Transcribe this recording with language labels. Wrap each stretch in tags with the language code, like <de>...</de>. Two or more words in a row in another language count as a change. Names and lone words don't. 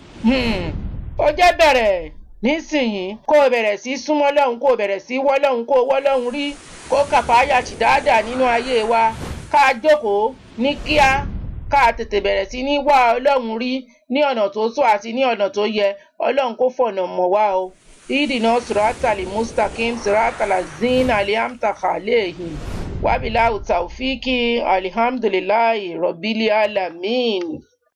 <yo>Ó jẹ́ bẹ̀rẹ̀ nísìnyí kó o bẹ̀rẹ̀ sí súnmọ́ Ọlọ́run, kó o bẹ̀rẹ̀ sí wọ́ Ọlọ́run, kó o wọ́ Ọlọ́run rí, kó kàfáyà tì dáadáa nínú ayé wa. Ká jókòó ní kíá, ká tètè bẹ̀rẹ̀ sí ní wá Ọlọ́run rí ní ọ̀nà tó tọ́ àti ní ọ̀nà tó yẹ. Ọlọ́run kó fọ̀nà mọ̀ wá o.</yo> <ar>اهدنا الصراط المستقيم صراط الذين أنعمت عليهم وبالله توفيقي الحمد لله رب العالمين.</ar>